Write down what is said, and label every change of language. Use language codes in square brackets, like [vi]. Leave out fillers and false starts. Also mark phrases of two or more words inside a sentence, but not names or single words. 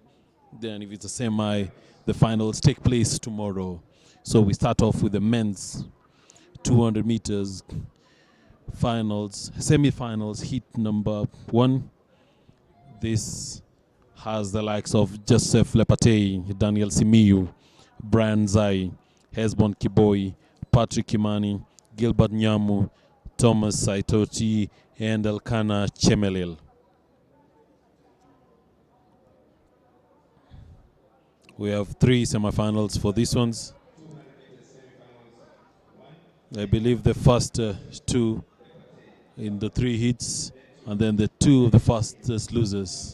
[en] Then if it's a semi, the finals take place tomorrow. So we start off with the men's 200 meters finals, semi-finals, heat number 1. This has the likes of Joseph Lepatei, Daniel Simiyu, Brian Zai, Hesbon Kiboi, Patrick Kimani, Gilbert Nyamu, Thomas Saitoti, and Elkanah Chemelil. We have 3 semifinals for these ones. I believe the first 2 in the 3 heats, and then the 2 of the fastest losers.